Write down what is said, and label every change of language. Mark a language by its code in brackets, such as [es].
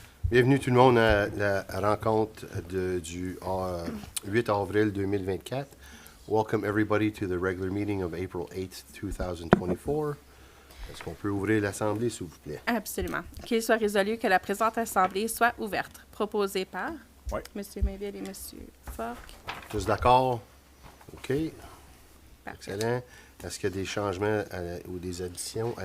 [fr] Bienvenue tout le monde à la rencontre du 8 avril 2024. [en] Welcome everybody to the regular meeting of April 8th, 2024. [fr] Est-ce qu'on peut ouvrir l'Assemblée, s'il vous plaît? Absolument. Qu'il soit résolu que la présente Assemblée soit ouverte. Proposé par Oui. M. Mainville et M. Fork. Tous d'accord? OK. Parfait. Excellent. Est-ce qu'il y a des changements ou des additions à